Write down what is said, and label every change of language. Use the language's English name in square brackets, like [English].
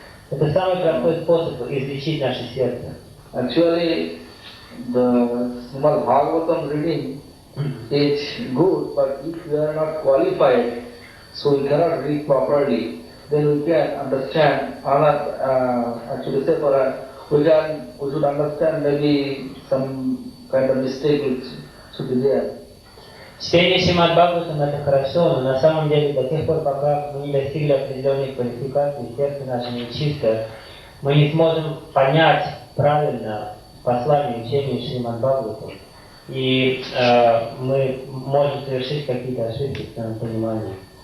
[Russian] Это самый простой способ излечить наше сердце. [English] Actually, the Srimad Bhagavatam reading is good, but if we are not qualified, so we cannot read properly, then we can understand, actually say we should understand maybe some kind of mistake should be there. [Russian] Чтение Шримад Бхагаватам это хорошо, но на самом деле до тех пор, пока мы не достигли определенной квалификации, сердце наше нечисто, мы не сможем понять правильно послание учения Шримад Бхагаватам. И мы можем совершить какие-то ошибки в своем понимании.